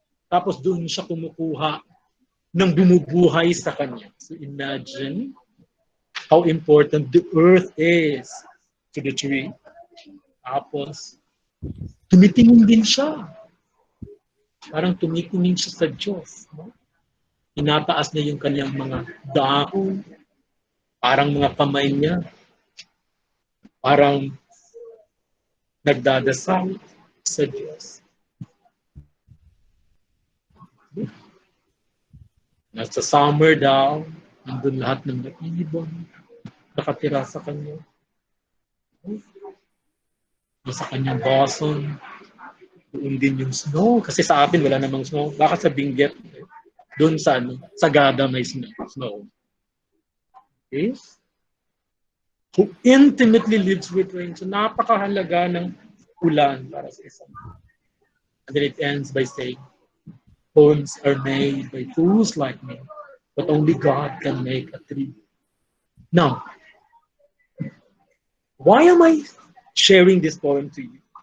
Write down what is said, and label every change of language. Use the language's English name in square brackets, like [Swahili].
[Filipino] Tapos doon siya kumukuha ng bumubuhay sa kanya. [English] So imagine how important the earth is to the tree. [Filipino] Tapos, tumitingin din siya. Parang tumitingin siya sa Diyos. No? Inataas niya yung kanyang mga dahon. Parang mga kamay niya. Parang nagdadasal sa Diyos. Nasa summer daw, nandun lahat ng ibon, nakatira sa kanya. Sa kanyang bosom, doon din yung snow. Kasi sa atin, wala namang snow. Baka sa Benguet, doon sa Sagada may snow. Okay? [English] Who intimately lives with rain. [Filipino] So napakahalaga ng ulan para sa isang. [English] And then it ends by saying, poems are made by fools like me, but only God can make a tree. Now, why am I sharing this poem to you?